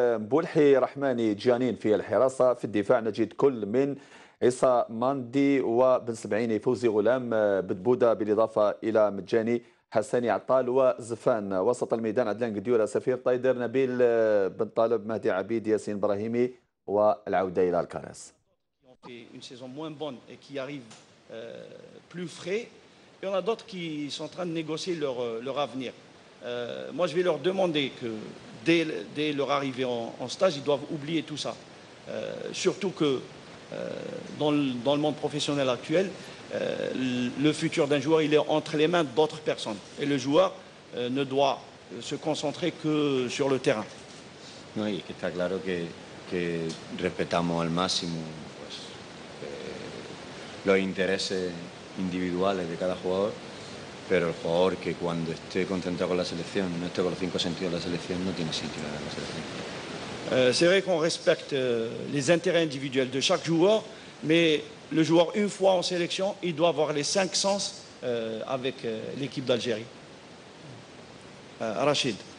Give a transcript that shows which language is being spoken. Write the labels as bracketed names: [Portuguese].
[Arabic] بولحي، رحماني، جانين في الحراسة. في الدفاع نجد كل من عيسى ماندي وبن سبعيني، فوزي غلام، بدبودة، بالإضافة إلى مجاني، حساني عطال وزفان. وسط الميدان عدلان قديورة، سفير طايدر، نبيل بن طالب، مهدي عبيد، ياسين إبراهيمي، والعودة إلى الكراس. [French] Une saison moins bonne et qui arrive plus frais. Il y en a d'autres qui sont en train de négocier leur avenir. Moi, je vais leur demander que dès leur arrivée en stage, ils doivent oublier tout ça. Surtout que dans le monde professionnel actuel, le futur d'un joueur, il est entre les mains d'autres personnes. Et le joueur ne doit se concentrer que sur le terrain. [Spanish] No, y que está claro que respetamos al máximo pues, los intereses individuales de cada jugador, pero el jugador que cuando esté concentrado con la selección, no esté con los 5 sentidos de la selección, no tiene sitio en la selección. [French] C'est vrai qu'on respecte les intérêts individuels de chaque joueur, mais le joueur, une fois en sélection, il doit avoir les 5 sens avec l'équipe d'Algérie. Rachid.